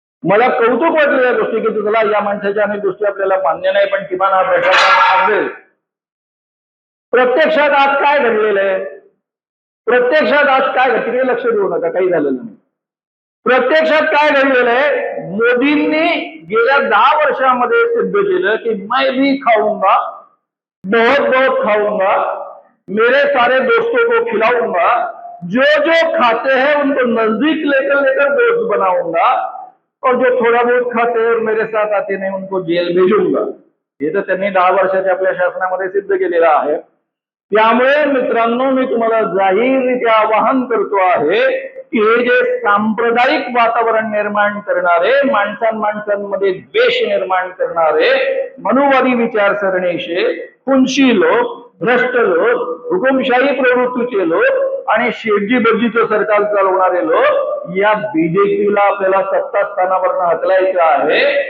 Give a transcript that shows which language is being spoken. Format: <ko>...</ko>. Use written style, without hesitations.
<mr>मला कौतुक वाटलं या गोष्टी की तुला या माणसाच्या अनेक गोष्टी आपल्याला मान्य नाही पण किमान हा भ्रष्टाचार थांबेल. प्रत्यक्षात आज काय घडलेलं आहे? प्रत्यक्षात आज काय घडले? लक्ष देऊ नका, काही झालेलं नाही. प्रत्यक्षात काय घडलेलं आहे? मोदींनी गेल्या 10 वर्षामध्ये सिद्ध केलं की</mr> <hi>मैं भी खाऊंगा, बहुत बहुत खाऊंगा, मेरे सारे दोस्तों को खिलाऊंगा, जो जो खाते हैं उनको नजदीक लेकर दोस्त बनाऊंगा और जो थोड़ा बहुत खाते हैं और मेरे साथ आते नहीं उनको जेल भेजूंगा.</hi> <mr>हे तर त्यांनी 10 वर्षाच्या आपल्या शासनामध्ये सिद्ध केलेलं आहे. त्यामुळे मित्रांनो मी तुम्हाला जाहीररित्या आवाहन करतो आहे की हे जे सांप्रदायिक वातावरण निर्माण करणारे, माणसांमध्ये द्वेष निर्माण करणारे, मनुवादी विचारसरणीचे खुनशी लोक, भ्रष्ट लोक, हुकुमशाही प्रवृत्तीचे लोक आणि शेटजी बज्जीचं सरकार चालवणारे लोक, या बीजेपीला आपल्याला सत्ता स्थानावरनं हकलायचं आहे.</mr>